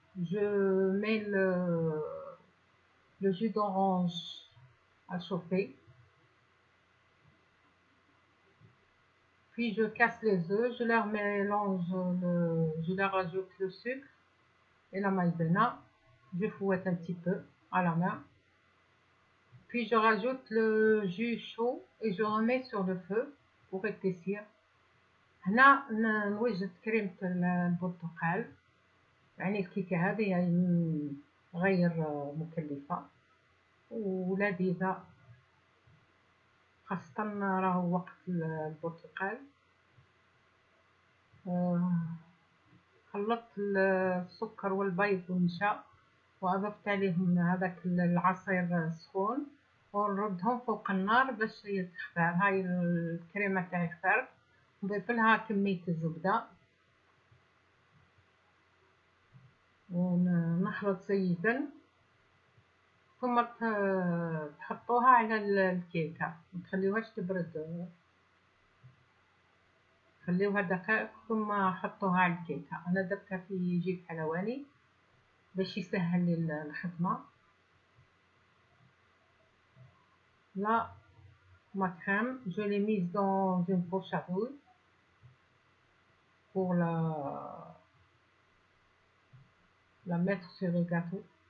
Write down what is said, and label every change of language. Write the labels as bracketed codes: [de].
[fr] Je mets le jus d'orange à chauffer, puis je casse les œufs, je leur mélange, je leur ajoute le sucre et la maïzena, je fouette un petit peu à la main, puis je rajoute le jus chaud et je remets sur le feu pour épaissir. [ar] هنا نوجد كريمة البرتقال، يعني الكيكة هذه يعني غير مكلفة ولذيذة، خاصة راهو وقت البرتقال. خلطت السكر والبيض والنشا وأضفت عليهم هذاك العصير سخون ونردهم فوق النار باش تختار. هاي الكريمة تاعي اخترت، نضيف لها كمية الزبدة ونخلط جيدا، ثم تحطوها على الكيكة، متخليوهاش تبرد، خليوها دقائق ثم حطوها على الكيكة. أنا درتها في جيب حلواني باش يسهل لي الخدمة. [fr] لا ma crème, je l'ai mise dans une poche à douille pour la mettre sur le gâteau.